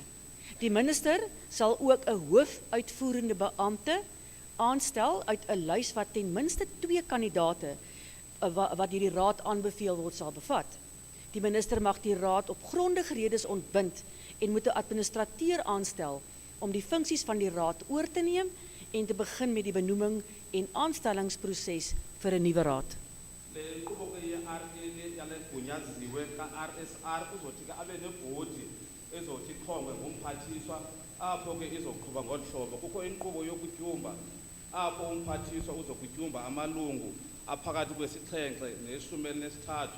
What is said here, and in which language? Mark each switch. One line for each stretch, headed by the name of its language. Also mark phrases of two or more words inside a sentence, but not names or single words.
Afrikaans: Die minister sal ook 'n hoofuitvoerende beampte aanstel uit 'n lys wat ten minste 2 kandidate wat deur die raad aanbeveel word sal bevat. Die minister mag die raad op grondige redes ontbind en moet 'n administrateur aanstel om die funksies van die raad oor te neem en te begin met die benoeming en aanstellingsproses vir 'n nuwe raad.
Xhosa: Le nkqubo ke yale gunyaziwe ka-RSR uzothi ke abe nebhodi ezothi ichongwe ngumphathiswa apho ke izoqhuba ngolu hlobo. Kukho inkqubo yokutyumba apho umphathiswa uzokutyumba amalungu aphakathi kwesixhenxe neshumi elinesithathu.